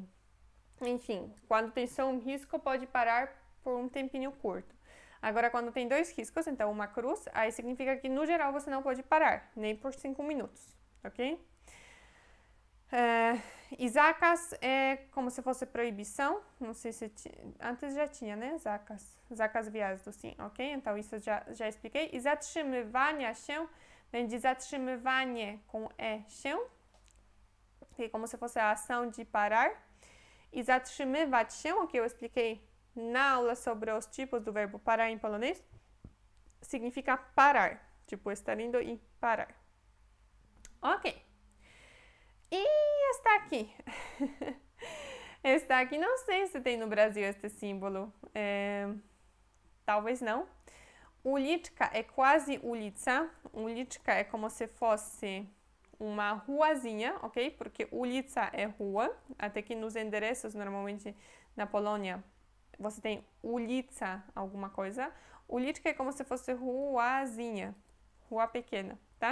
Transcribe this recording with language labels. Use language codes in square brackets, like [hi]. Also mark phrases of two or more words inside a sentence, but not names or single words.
[pt] Enfim, quando tem só um risco, pode parar por um tempinho curto. Agora, quando tem 2 riscos, então uma cruz, aí significa que no geral você não pode parar, nem por 5 minutos, ok? Zacas é como se fosse proibição, não sei se antes já tinha, né? [pl] Zakaz wjazdu, [pt] sim, ok? Então isso já expliquei. [pl] I zatrzymywania się, [pt] vem de zatrzymywanie com się, que é como se fosse a ação de parar. [pl] I zatrzymywać się, [pt] o que eu expliquei na aula sobre os tipos do verbo parar em polonês, significa parar, tipo estar indo e parar. Ok. E está aqui. Está aqui, não sei se tem no Brasil este símbolo. Talvez não. Uliczka é quase ulica. Uliczka é como se fosse uma ruazinha, ok? Porque ulica é rua. Até que nos endereços, normalmente na Polônia, você tem ulica alguma coisa. Uliczka é como se fosse ruazinha, rua pequena, tá?